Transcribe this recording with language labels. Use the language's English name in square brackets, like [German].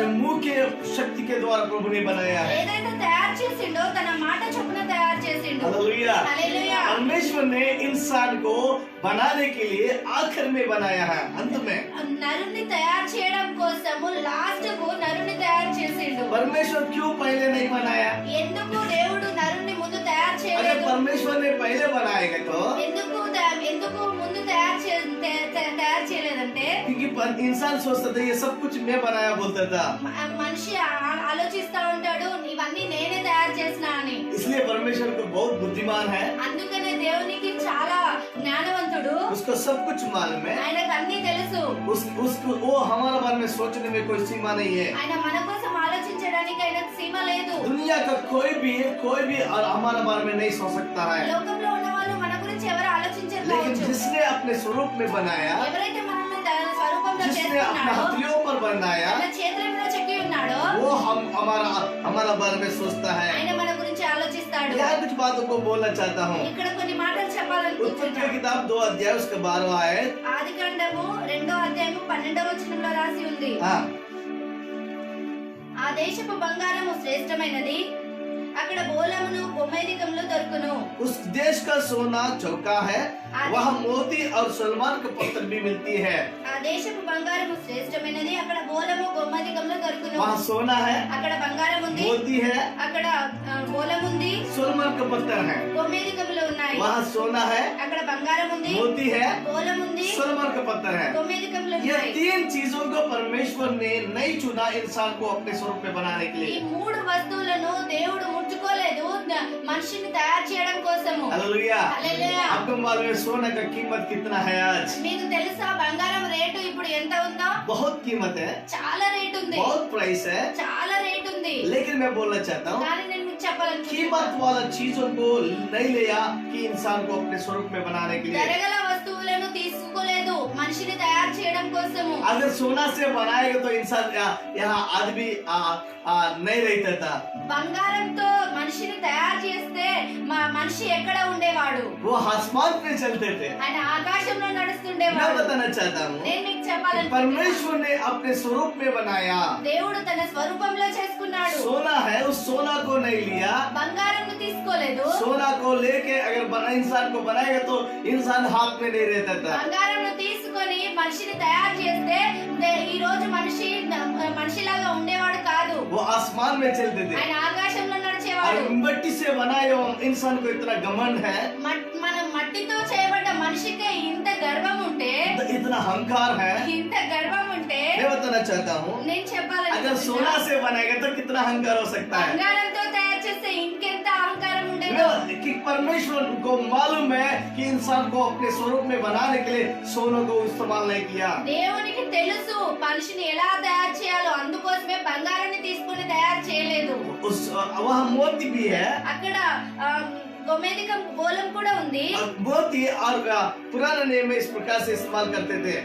[Hindi] अपने मुंह के शक्ति के द्वारा प्रभु ने बनाया है। [Telugu] ఏదైతే తయారు చేసిండో తన మాట చొప్పున తయారు చేసిండు. [Hindi] हालेलुया। [Telugu] హల్లెలూయా. [Hindi] परमेश्वर ने इंसान को बनाने के लिए आखिर में बनाया है, अंत में। [Telugu] నరుని తయారు చేయడం కోసము లాస్ట్ కు నరుని తయారు చేసిండు. [Hindi] परमेश्वर क्यों पहले नहीं बनाया? [Telugu] ఎందుకు దేవుడు నరుని ముందు తయారు [Hindi] अगर [Telugu] చేయలేదు? [Hindi] परमेश्वर ने पहले बनाएगा तो [Telugu] ఎందుకు ముందు తయారు చేయలేదంటే [Hindi] क्योंकि इंसान सोचता था ये सब कुछ मैं बनाया बोलता था, [Telugu] మనిషి ఆలోచిస్తా ఉంటాడు ఇవన్నీ నేనే తయారు చేసిన అని. [Hindi] इसलिए परमेश्वर को बहुत बुद्धिमान है, [Telugu] అందుకనే దేవునికి చాలా జ్ఞానవంతుడు. [Hindi] उसको सब कुछ मालूम है। [Telugu] ఆయనకు అన్ని తెలుసు. [Hindi] उसको वो हमारे बारे में सोचने में कोई सीमा नहीं है। [Telugu] ఆయన మన కోసం ఆలోచించడానికి ఆయనకు సీమ లేదు. [Hindi] दुनिया का कोई भी और हमारे बारे में नहीं सोच सकता है, [Telugu] లోకంలో ఉన్న వాళ్ళు మన గురించి ఎవరు [Hindi] लेकिन [Telugu] ఆలోచించకపోవచ్చు. [Hindi] जिसने अपने स्वरूप में बनाया, [Telugu] ఎవరైతే మనల్ని తన స్వరూపంలో [Hindi] जिसने अपने [Telugu] చేసుకున్నాడో, [Hindi] हथेलियों पर बनाया, [Telugu] తన చేతుల మీద చెక్కి ఉన్నాడో, [Hindi] वो हमारा बारे में सोचता है। [Telugu] ఆయన మన గురించి ఆలోచిస్తాడు. [Hindi] यहाँ कुछ बातों को बोलना चाहता हूँ। [Telugu] ఇక్కడ కొన్ని మాటలు [Hindi] उत्पत्ति [Telugu] చెప్పాలనుకుంటున్నాను. [Hindi] की किताब 2 अध्याय उसका 12वां आयत। [Telugu] ఆదికాండము 2వ అధ్యాయము 12వ వచనంలో రాసి ఉంది. [Hindi] हाँ, [Telugu] ఆ దేశపు బంగారము శ్రేష్టమైనది, అక్కడ బోలమును గోమేధికములు దొరుకును. [Hindi] उस देश का सोना चौका है, वहाँ मोती और सलमान का पत्थर भी मिलती है। [Telugu] ఆ దేశపు బంగారము శ్రేష్టమైనది, అక్కడ బోలము గోమేధికములు దొరుకును. [Hindi] वहाँ सोना है, [Telugu] అక్కడ బంగారం ఉంది, [Hindi] मोती है, [Telugu] అక్కడ బోలం ఉంది, [Hindi] सलमान का पत्थर है। [Telugu] గోమేధికములు ఉన్నాయి. [Hindi] वहाँ सोना है, [Telugu] అక్కడ బంగారం ఉంది, [Hindi] मोती है, [Telugu] బోలం ఉంది, [Hindi] सलमान का पत्थर है। [Telugu] గోమేధికములు [Hindi] ये [Telugu] ఉన్నాయి. [Hindi] 3 चीजों को परमेश्वर ने नहीं चुना इंसान को अपने स्वरूप में बनाने के [Telugu] ఈ [Hindi] लिए। [Telugu] 3 వస్తువులను దేవుడు ముట్టుకోలేదు మనిషిని తయారు చేయడం కోసము. [Hindi] हालेलुया। [Telugu] హల్లెలూయా. [Hindi] आपको मालूम है सोने का कीमत कितना है आज? [Telugu] మీకు తెలుసా బంగారం రేటు ఇప్పుడు ఎంత ఉందో? [Hindi] बहुत कीमत है, [Telugu] చాలా రేట్ ఉంది, [Hindi] बहुत प्राइस है। [Telugu] చాలా రేట్ ఉంది. [Hindi] लेकिन मैं बोलना चाहता हूँ, [Telugu] కానీ నేను మీకు చెప్పాలనుకుంటున్నాను, [Hindi] कीमत वाला चीजों को नहीं लिया कि इंसान को अपने स्वरूप में बनाने के लिए। [Telugu] ధరగల వస్తువులను తీసుకోలేదు మనిషిని తయారు చేయడం కోసము. [Hindi] अगर सोना से बनाएगा तो इंसान यहाँ आदमी नहीं रहता था। [Telugu] బంగారంతో మనిషిని తయారు చేస్తే మనిషి ఎక్కడ ఉండేవాడు? [Hindi] वो आसमान पे चलते थे। [Telugu] ఆయన ఆకాశంలో [Hindi] मैं [Telugu] నడుస్తుండేవాడు. [Hindi] बताना चाहता हूँ, [Telugu] నేను మీకు చెప్పాలనుకుంటున్నాను, [Hindi] परमेश्वर ने अपने स्वरूप में बनाया। [Telugu] దేవుడు తన స్వరూపంలో చేసుకున్నాడు. [Hindi] सोना है, उस सोना को नहीं लिया। [Telugu] బంగారంను తీసుకోలేదు. [Hindi] सोना को लेके अगर इंसान को बनाएगा तो इंसान हाथ में नहीं रहता था। [Telugu] బంగారంను తీసుకొని మనిషిని తయారు చేస్తే ఈ రోజు మనిషిలాగా ఉండేవాడు కాదు. [Hindi] वो आसमान में चलते थे। [Telugu] ఆయన ఆకాశంలో [Hindi] और [Telugu] నడిచేవాడు. [Hindi] मिट्टी से बनाए हुए इंसान को इतना घमंड है, [Telugu] మనం మట్టితో చేయబడ్డ మనిషికే ఇంత గర్వం ఉంటే, [Hindi] इतना अहंकार है। [Telugu] ఇంత గర్వం ఉంటే, [Hindi] मैं बताना चाहता हूँ, [Telugu] నేను చెప్పాలని [Hindi] अगर सोना से बनाएगा तो कितना अहंकार हो सकता है? [Telugu] బంగారంతో తయారు చేస్తే ఇంకెంత అహంకారం ఉండేది? [Hindi] कि परमेश्वर को मालूम है कि इंसान को अपने स्वरूप में बनाने के लिए सोने को इस्तेमाल नहीं किया। [Telugu] దేవునికి తెలుసు మనిషిని ఎలా తయారు చేయాలో, అందుకోసమే బంగారాన్ని తీసుకొని తయారు చేయలేదు. [Hindi] वहाँ मोती भी है, [Telugu] అక్కడ గోమేధికం గోళం కూడా ఉంది. [Hindi] मोती और पुराने नियम में इस प्रकार से इस्तेमाल करते थे